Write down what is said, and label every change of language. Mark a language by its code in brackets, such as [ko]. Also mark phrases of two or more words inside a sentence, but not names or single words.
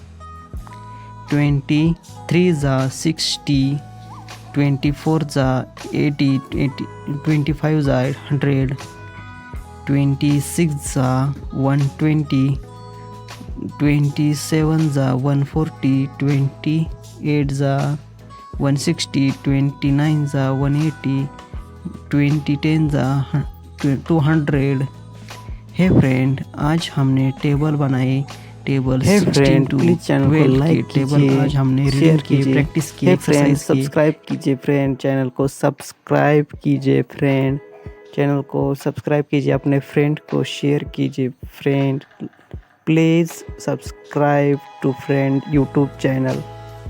[hi] 23 जा 60, 24 जा 80, 25 जा 100, 26 जा 120, 27 जा 140, 28 जा 160, 29 जा 180, 20 10 जा 200। है फ्रेंड, आज हमने टेबल बनाए। टेबल है [en] friend, please channel [hi] को लाइक कीजिए, आज हमने शेयर कीजिए, प्रैक्टिस की, है फ्रेंड, एक्सरसाइज की। सब्सक्राइब कीजिए [en] friend, channel [hi] को सब्सक्राइब कीजिए [en] friend, channel [hi] को सब्सक्राइब कीजिए, अपने फ्रेंड को शेयर कीजिए [en] friend, please subscribe to friend YouTube channel.